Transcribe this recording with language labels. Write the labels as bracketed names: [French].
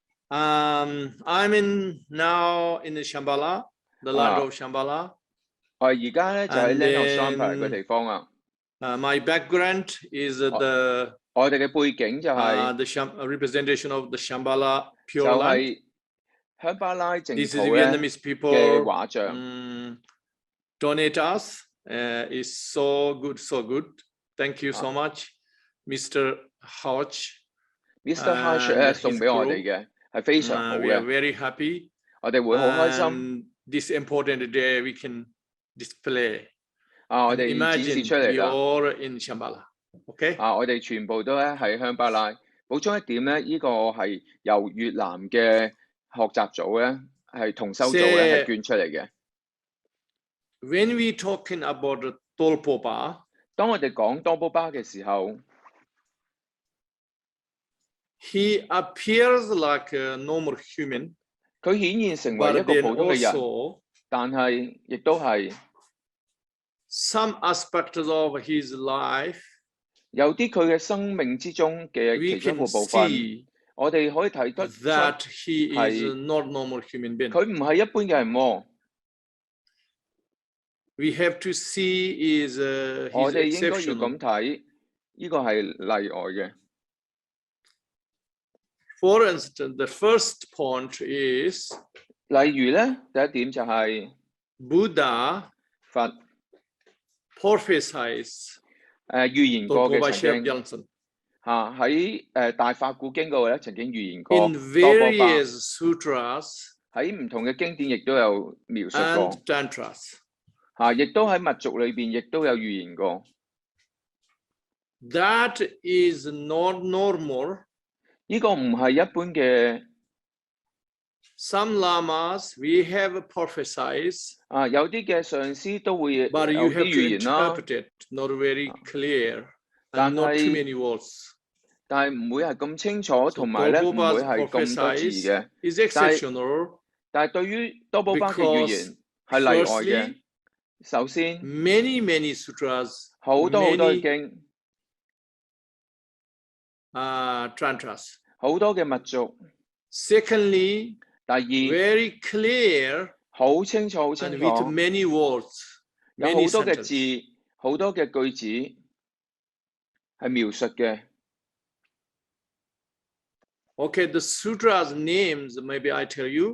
[English] I'm now in the Shambhala, the land of Shambhala. [Cantonese] 我而家咧就喺 land of Shambhala 嘅地方啊。 [English] My background is the [Cantonese] 我哋嘅背景就係 [English] the representation of the Shambhala Pure Land. [Cantonese] 就係香巴拉淨土咧嘅畫像。 [English] Donate us is so good. Thank you so much, Mr. Hodge。Mr. [Cantonese] Hodge 咧送俾我哋嘅。係非常好嘅。 [English] We are very happy. [Cantonese] 我哋會好開心。 [English] This important day we can display. [Cantonese] 我哋展示出嚟啦。 [English] You're in Shambhala. OK。 [Cantonese] 我哋全部都咧喺香巴拉。補充一點咧，呢個係由越南嘅學習組咧，係同修組咧係捐出嚟嘅。 [English] When we talking about 多波巴， [Cantonese] 當我哋講多波巴嘅時候。 [English] He appears like a normal human. [Cantonese] 佢顯現成為一個普通嘅人，但係亦都係 [English] some aspects of his life. [Cantonese] 有啲佢嘅生命之中嘅其中一個部分，我哋可以睇得出 [English] that he is not normal human being. [Cantonese] 佢唔係一般嘅人喎。 [English] We have to see is his [Cantonese] 我哋應該要 [English] exception. [Cantonese] 咁睇，呢個係例外嘅。 [English] For instance, the first point is [Cantonese] 例如咧，第一點就係 [English] Buddha [Cantonese] 佛 [English] prophesies [Cantonese] 預言過嘅曾經喺大法古經嗰度咧曾經預言過 [English] In various sutras [Cantonese] 喺唔同嘅經典亦都有描述過 [English] and tantras [Cantonese] 亦都喺密族裏邊亦都有預言過。 [English] That is not normal. [Cantonese] 呢個唔係一般嘅。 [English] Some lamas we have prophesied. [Cantonese] 有啲嘅上師都會有啲 [English] But you have to [Cantonese] 預言啦。 [English] interpret it, not very clear, and not too many words. [Cantonese] 但係唔會係咁清楚，同埋咧唔會係咁多字嘅。 [English] Is exceptional. [Cantonese] 但係對於多波巴嘅預言係例外嘅。首先 [English] many sutras [Cantonese] 好多嘅經 [English] tantras [Cantonese] 好多嘅密族。 [English] Secondly [Cantonese] 第二 [English] very clear [Cantonese] 好清楚 [English] and with many words [Cantonese] 有好多嘅字好多嘅句子係描述嘅。 [English] Okay, the sutras names maybe I tell you.